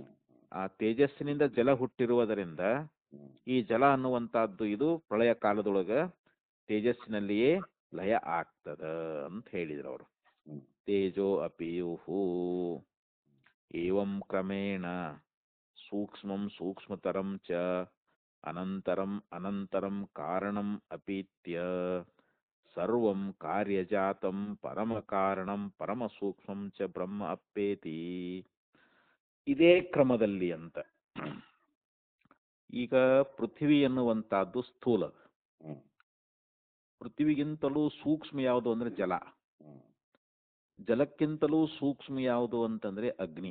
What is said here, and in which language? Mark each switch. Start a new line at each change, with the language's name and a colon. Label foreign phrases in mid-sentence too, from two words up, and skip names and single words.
Kannada: ಆ ತೇಜಸ್ಸಿನಿಂದ ಜಲ ಹುಟ್ಟಿರುವುದರಿಂದ ಹ್ಮ್ ಈ ಜಲ ಅನ್ನುವಂಥದ್ದು ಇದು ಪ್ರಳಯ ಕಾಲದೊಳಗ ತೇಜಸ್ಸಿನಲ್ಲಿಯೇ ಲಯ ಆಗ್ತದ ಅಂತ ಹೇಳಿದ್ರು ಅವರು. ಹ್ಮ್
Sanskrit: ತೇಜೋ ಅಪಿಯುಹು ಏವಂ ಕ್ರಮೇಣ ಸೂಕ್ಷ್ಮಂ ಸೂಕ್ಷ್ಮತರಂ ಚ ಅನಂತರಂ ಅನಂತರಂ ಕಾರಣಂ ಅಪೀತ್ಯ ಸರ್ವಂ ಕಾರ್ಯಜಾತಂ ಪರಮ ಕಾರಣಂ ಪರಮ ಸೂಕ್ಷ್ಮಂ ಚ ಬ್ರಹ್ಮ ಅಪ್ಪೇತಿ.
Kannada: ಇದೇ ಕ್ರಮದಲ್ಲಿ ಅಂತ. ಈಗ ಪೃಥ್ವಿ ಎನ್ನುವಂತಹದ್ದು ಸ್ಥೂಲ. ಹ್ಮ್ ಪೃಥ್ವಿಗಿಂತಲೂ ಸೂಕ್ಷ್ಮ ಯಾವುದು ಅಂದ್ರೆ ಜಲ. ಹ್ಮ್ ಜಲಕ್ಕಿಂತಲೂ ಸೂಕ್ಷ್ಮ ಯಾವುದು ಅಂತಂದ್ರೆ ಅಗ್ನಿ.